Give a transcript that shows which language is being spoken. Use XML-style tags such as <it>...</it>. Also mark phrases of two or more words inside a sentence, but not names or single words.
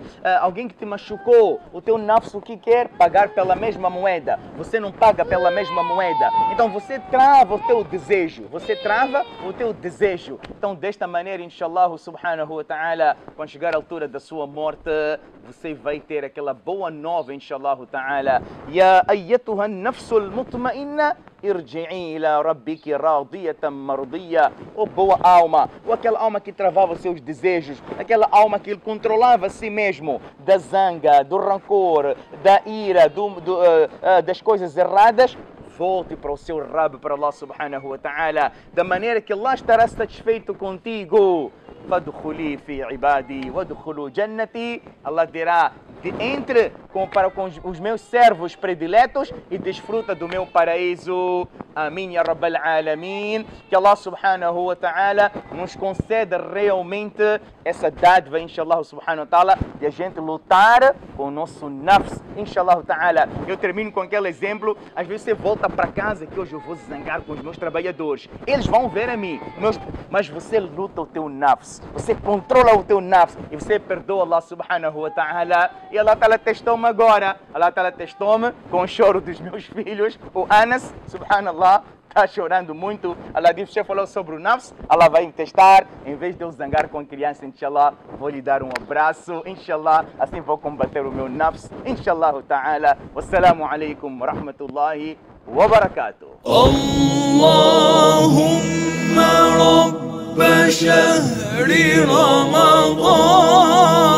<pt>Alguém que te machucou, o teu nafs, o que quer? Pagar pela mesma moeda. Você não paga pela mesma moeda. Então você trava o teu desejo. Você trava o teu desejo. Então, desta maneira,</pt> <ar>إن شاء الله سبحانه وتعالى,</ar> <pt>quando chegar a altura da sua morte, você vai ter aquela boa nova,</pt> <ar>إن شاء الله تعالى. يا أيتها النفس المطمئنة، ارجعي إلى ربك راضية مرضية.</ar> <pt>Oh, boa alma, ou aquela alma que travava os seus desejos, aquela alma que controlava a si mesmo, da zanga, do rancor, da ira, das coisas erradas. Volte para o seu Rabb, para Allah</pt> <ar>سبحانه وتعالى,</ar> <pt>da maneira que Allah estará satisfeito contigo.</pt> <ar>فَادْخُلِي فِي عِبَادِي وَادْخُلُوا جَنَّتِي.</ar> <pt>Allah dirá, entre para com os meus servos prediletos e desfruta do meu paraíso. Amém,</pt> <ar>يا رب العالمين.</ar> <pt>Que Allah</pt> <ar>سبحانه وتعالى</ar> <pt>nos conceda realmente essa dádiva,</pt> <ar>إن شاء الله سبحانه وتعالى,</ar> <pt>de a gente lutar com o nosso nafs,</pt> <ar>إن شاء الله تعالى.</ar> <pt>Eu termino com aquele exemplo. Às vezes você volta para casa que hoje eu vou zangar com os meus trabalhadores. Eles vão ver a mim, mas você luta o teu nafs, você controla o teu nafs e você perdoa Allah</pt> <ar>سبحانه وتعالى.</ar> <pt>E Allah ta'ala testou-me agora. Allah ta'ala testou-me com o choro dos meus filhos. O Anas, subhanallah, está chorando muito. Allah disse, você falou sobre o nafs, Allah vai me testar. Em vez de eu zangar com a criança, inshallah, vou lhe dar um abraço, inshallah, assim vou combater o meu nafs,</pt> <ar>إن شاء الله تعالى. والسلام عليكم ورحمة الله وبركاته. اللهم رب شهر رمضان</ar>